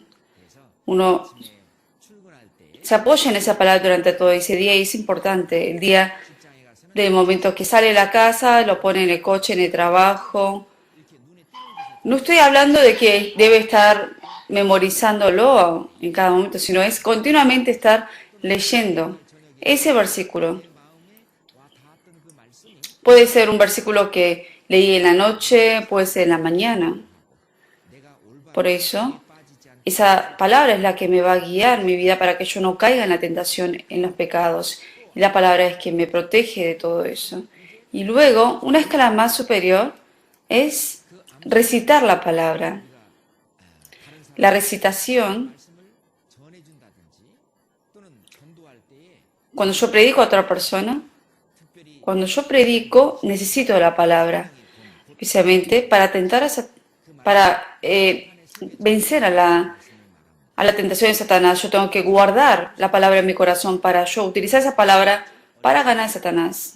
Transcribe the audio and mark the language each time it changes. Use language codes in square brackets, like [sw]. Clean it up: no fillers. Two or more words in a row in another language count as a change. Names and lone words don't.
[es] Uno se apoya en esa palabra durante todo ese día y es importante. El día del momento que sale de la casa, lo pone en el coche, en el trabajo. No estoy hablando de que debe estar memorizándolo en cada momento, sino es continuamente estar leyendo ese versículo. [ko] 내 마음에 와 닿았던 그 말씀이 [es] Puede ser un versículo que leí en la noche, puede ser en la mañana. [ko] 내가 [es] Por [ko] 올바른 [es] eso, [ko] 길에 빠지지 않게 [es] esa palabra es la que me va a guiar mi vida para que yo no caiga en la tentación, en los pecados. Y la palabra es que me protege de todo eso. Y luego, una escala más superior es recitar la palabra. [ko] 다른 사람 [es] La recitación, [ko] 말씀을 전해준다든지 또는 전도할 때에 [es] cuando yo predico a otra persona, [ko] 특별히 [es] cuando yo predico, necesito de la palabra, especialmente para tentar para vencer a la tentación de Satanás. Yo tengo que guardar la palabra en mi corazón para yo utilizar esa palabra para ganar a Satanás.